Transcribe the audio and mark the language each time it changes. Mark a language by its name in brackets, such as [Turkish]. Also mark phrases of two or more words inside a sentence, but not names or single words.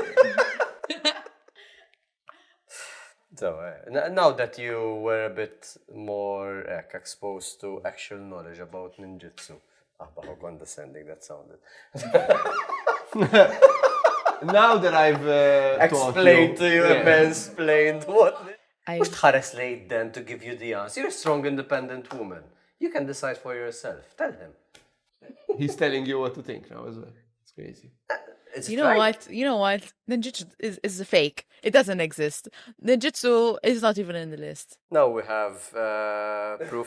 [English] So, now that you were a bit more exposed to actual knowledge about ninjutsu, how condescending that sounded. Now that I've Explained to you and mansplained what. I- [Maltese] Mux tħares lejt [English] then to give you the answer. You're a strong, independent woman. You can decide for yourself. Tell him. He's telling you what to think now as well. It's crazy. It's You know right. what? You know what? Ninjutsu is a fake. It doesn't exist. Ninjutsu is not even in the list. Now we have proof